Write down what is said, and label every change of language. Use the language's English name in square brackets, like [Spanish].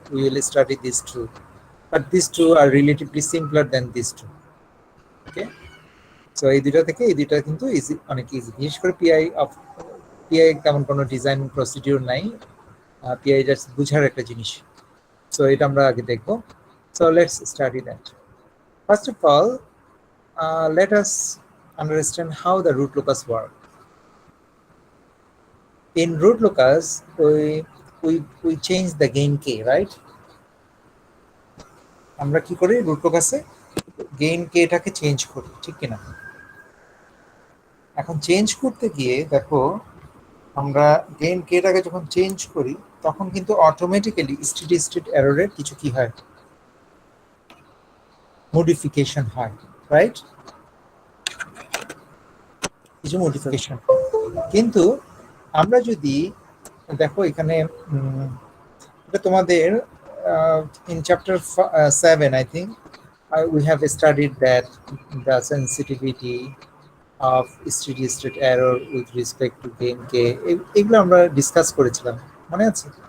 [English] We will study these two, but these two are relatively simpler than these two. [Bangla] Okay, so এই দুটো থেকে এই দুটো কিন্তু ইজি, অনেক ইজি। বিশেষ করে পিআই তেমন কোনো ডিজাইন প্রসিডিউর নাই, পিআই জাস্ট বুঝার একটা জিনিস। সো এটা আমরা আগে দেখব। [English] So let's study that. First of all, let us understand how the root locus work. In root locus, we change the gain k, right? [Bangla] আমরা কি করি root locus-এ gain k টাকে চেঞ্জ করি, ঠিক কি না? এখন চেঞ্জ করতে গিয়ে দেখো আমরা gain k টাকে যখন চেঞ্জ করি তখন কিন্তু অটোমেটিক্যালি স্টেডি স্টেট এররের কিছু কি হয়, মডিফিকেশন হয়, রাইট? কিছু মডিফিকেশন। কিন্তু আমরা যদি দেখো এখানে এটা তোমাদের [English] in chapter 7 I think we have studied that the sensitivity of steady state error with respect to gain k [Bangla] এগুলো আমরা ডিসকাস করেছিলাম, মনে আছে?